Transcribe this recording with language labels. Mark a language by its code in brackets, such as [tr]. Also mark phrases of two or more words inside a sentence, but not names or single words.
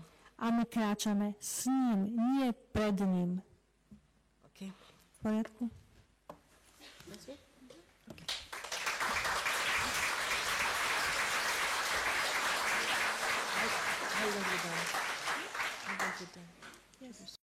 [sk] A my kráčame s ním, nie pred ním. [en] Okay? [sk] V poriadku? [en] That's it? Okay. I wrote it down. I wrote it down. Yes.